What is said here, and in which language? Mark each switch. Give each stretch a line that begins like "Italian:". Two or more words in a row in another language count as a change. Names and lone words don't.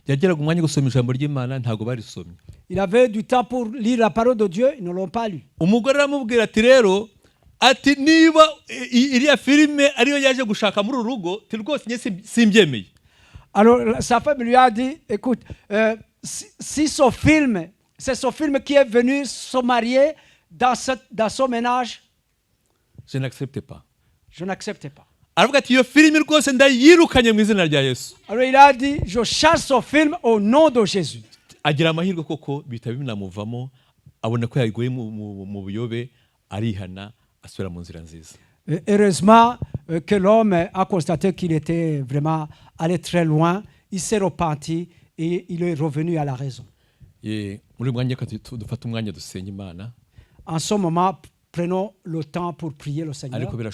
French: Il avait du temps pour lire la parole de Dieu, ils ne l'ont pas lu.
Kinyarwanda: Ati niba iriya filime ariyo yaje gushaka muri urugo ti rwose nye simbyemeye.
French: Alors sa femme lui a dit écoute si ce film c'est ce film qui est venu se marier dans son ménage, je n'accepte pas. Je n'accepte pas.
Kinyarwanda: Aravuga ati iyo filime rwose ndayirukanye mu izina rya Yesu.
French: Alors il a dit je chasse ce film au nom de Jésus.
Kinyarwanda: Agira amahirwe koko bitaba binamuvamo abona ko yaguye mu buyobe arihana.
French: Heureusement que l'homme a constaté qu'il était vraiment allé très loin, il s'est repenti et il est revenu à la raison. En ce moment, prenons le temps pour prier le Seigneur.